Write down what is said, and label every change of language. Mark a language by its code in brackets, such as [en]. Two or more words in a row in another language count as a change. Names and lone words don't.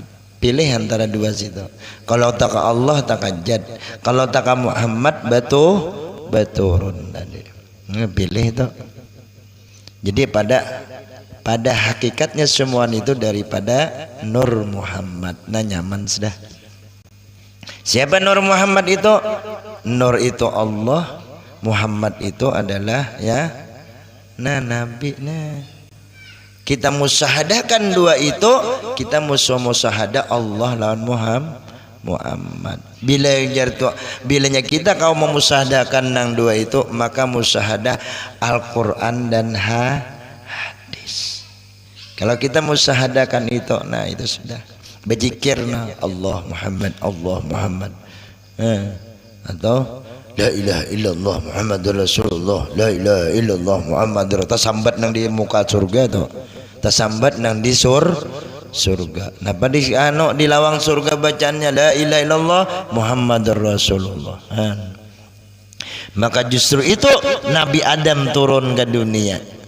[bjn] Pilih antara dua situ. Kalau tak Allah tak jad, kalau tak Muhammad baturun tadi. Pilih itu. Jadi pada hakikatnya semua itu daripada Nur Muhammad. Nah nyaman sudah. Siapa Nur Muhammad itu? Nur itu Allah, Muhammad itu adalah Nabi. Kita musyahadahkan dua itu, kita musyahadah Allah lawan Muhammad. Bilanya kita kau memusyahadahkan nang dua itu, maka musyahadah Al-Quran dan hadis. Kalau kita musyahadahkan itu, nah itu sudah. [ar] Berzikirna Allah Muhammad atau لا إله إلا الله محمد رسول الله, لا إله إلا الله محمد رسول الله. [bjn] Tasambat nang di muka surga tu, tasambat nang di surga. Napa di lawang surga bacaannya [ar] لا إله إلا الله محمد رسول الله. [bjn] Maka justru itu Nabi Adam turun ke dunia.